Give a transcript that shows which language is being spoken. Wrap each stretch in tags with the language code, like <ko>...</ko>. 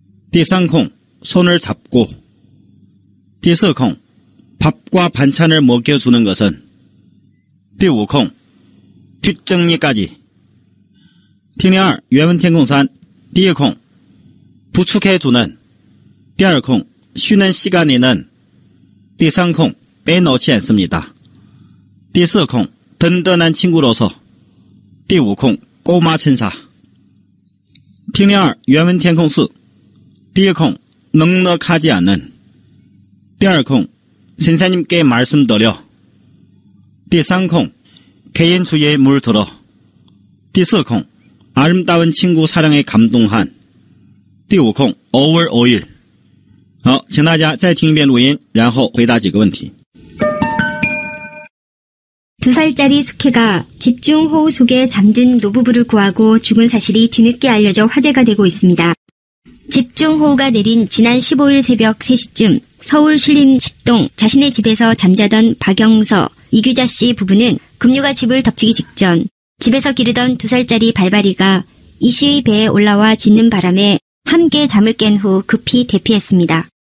<ko>第三空 손을 잡고 第四空 밥과 반찬을 먹여주는 것은 第五空 뒷정리까지</ko> <zh>听力2原文填空3第一空</zh> <ko>부축해주는 第二空 쉬는 시간에는 第三空 빼놓지 않습니다. 第四空 든든한 친구로서 第五空 꼬마 천사</ko> <zh>听力2原文填空4第一空</zh> <ko>넉넉하지 않는 第二空 선생님께 말씀드려 第三空 개인주의에 물들어 第四空 아름다운 친구 사랑에 감동한 第五空 5월 5일</ko> <zh>好，请大家再听一遍录音，然后回答几个问题。</zh> <ko>2살짜리 숙혜가 집중호우 속에 잠든 노부부를 구하고 죽은 사실이 뒤늦게 알려져 화제가 되고 있습니다. 집중호우가 내린 지난 15일 새벽 3시쯤 서울 신림 10동 자신의 집에서 잠자던 박영서, 이규자 씨 부부는 급류가 집을 덮치기 직전 집에서 기르던 2살짜리 발발이가 이 씨의 배에 올라와 짖는 바람에 함께 잠을 깬 후 급히 대피했습니다.</ko>